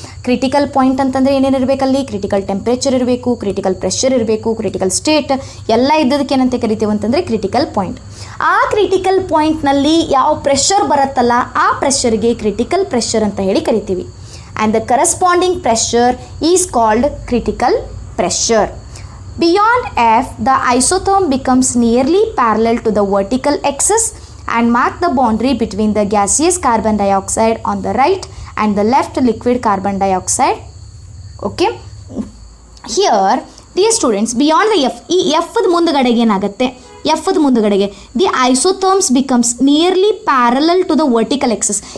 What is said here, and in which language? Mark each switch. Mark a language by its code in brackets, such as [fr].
[kn] Critical point ಅಂತಂದರೆ ಏನೇನಿರಬೇಕಲ್ಲಿ, critical temperature ಇರಬೇಕು, critical pressure ಇರಬೇಕು, ಕ್ರಿಟಿಕಲ್ ಸ್ಟೇಟ್ ಎಲ್ಲ ಇದ್ದದಕ್ಕೆ ಏನಂತ ಕರಿತೀವಿ ಅಂತಂದರೆ ಕ್ರಿಟಿಕಲ್ ಪಾಯಿಂಟ್. ಆ ಕ್ರಿಟಿಕಲ್ ಪಾಯಿಂಟ್ನಲ್ಲಿ ಯಾವ ಪ್ರೆಷರ್ ಬರುತ್ತಲ್ಲ ಆ ಪ್ರೆಷರ್ಗೆ ಕ್ರಿಟಿಕಲ್ ಪ್ರೆಷರ್ ಅಂತ ಹೇಳಿ ಕರಿತೀವಿ. [en] And the corresponding pressure is called critical pressure. Beyond F, the isotherm becomes nearly parallel to the vertical axis and mark the boundary between the gaseous carbon dioxide on the right and the left liquid carbon dioxide. Okay. Here, dear students, beyond the F, [kn] ಈ Fದ ಮುಂದಗಡೆಗೆ ಏನಾಗುತ್ತೆ, Fದ ಮುಂದಗಡೆಗೆ [en] The isotherms becomes nearly parallel to the vertical axis.